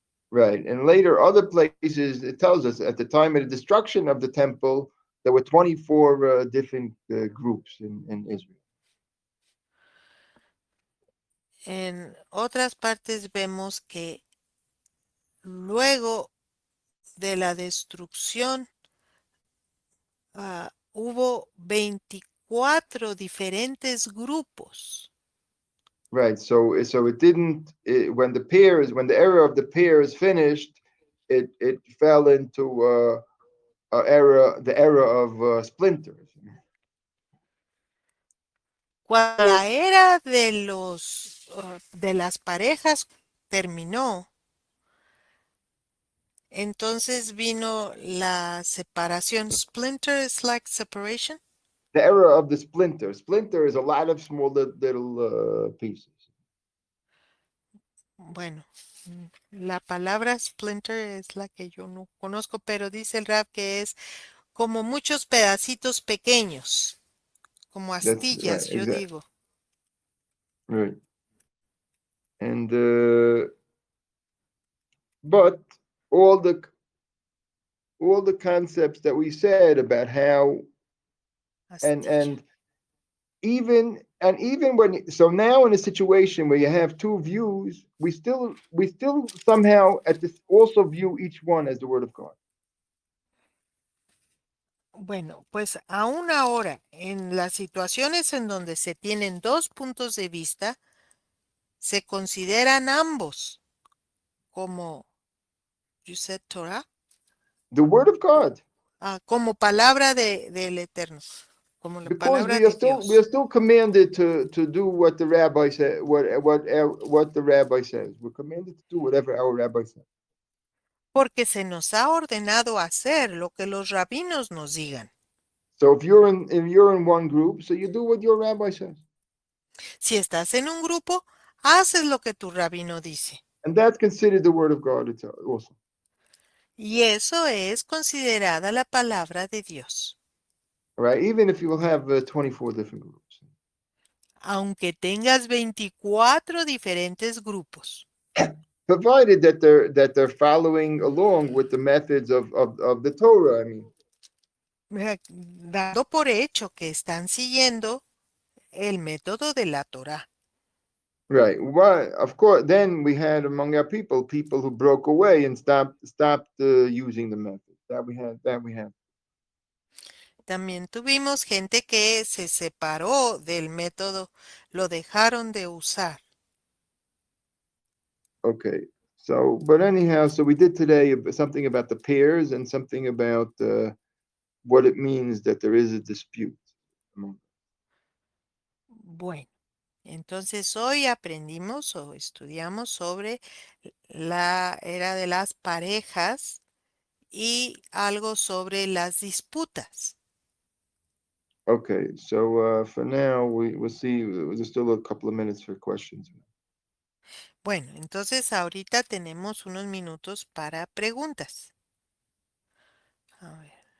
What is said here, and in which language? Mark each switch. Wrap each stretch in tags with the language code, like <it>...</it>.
<en>right, and later other places it tells us at the time of the destruction of the temple there were 24 different groups in Israel.</en> <es>En otras partes vemos que luego de la destrucción hubo 24 diferentes grupos.</es> <en>Right, so it didn't when the era of the pairs finished, it fell into the era of splinters.</en> <es>Cuando la era de de las parejas terminó, entonces vino la separación.</es> <en>Splinter is like separation. The era of the splinter is a lot of small little pieces.</en> <es>Bueno, la palabra splinter es la que yo no conozco, pero dice el rap que es como muchos pedacitos pequeños, como</es> <en>That's right,</en> <es>astillas, yo</es> <en>exactly</en> <es>digo.</es> <en>right. And but all the all the concepts that we said about how</en> <es>Astilla.</es> <en>and even when so now in a situation where you have two views, we still somehow at this also view each one as the word of God.</en> <es>Bueno, pues aún ahora, en las situaciones en donde se tienen dos puntos de vista, se consideran ambos como,</es> <en>you said Torah, The word of God,</en> <es>como palabra del Eterno, como la</es> <en>because</en> <es>palabra</es> <en>we are</en> <es>de</es> <en>still we are</en> <es>Dios.</es> <en>still commanded to do what the rabbi said, what the rabbi says. We're commanded to do whatever our rabbi says.</en> <es>Porque se nos ha ordenado hacer lo que los rabinos nos digan.</es> <en>So if you're in one group, so you do what your rabbi says,</en> <es>Si estás en un grupo, haces lo que tu rabino dice.</es> <en>and that's considered the word of God. It's also</en> <es>Y eso es considerada la palabra de Dios.</es> <en>right. Even if you will have 24 different groups,</en> <es>Aunque tengas 24 diferentes grupos.</es> <en>provided that they're following along with the methods of the Torah. I mean,</en> <es>Dando por hecho que están siguiendo el método de la Torah.</es> <en>right. Why? Of course. Then we had among our people who broke away and stopped using the method that we had.</en> <es>También tuvimos gente que se separó del método, lo dejaron de usar.</es> <en>Okay. So, but anyhow, so we did today something about the pairs and something about what it means that there is a dispute.</en> <es>Bueno, entonces hoy aprendimos o estudiamos sobre la era de las parejas y algo sobre las disputas.</es> <en>Okay, so for now, we'll see. There's still a couple of minutes for questions.</en> <es>Bueno, entonces ahorita tenemos unos minutos para preguntas. A ver.</es>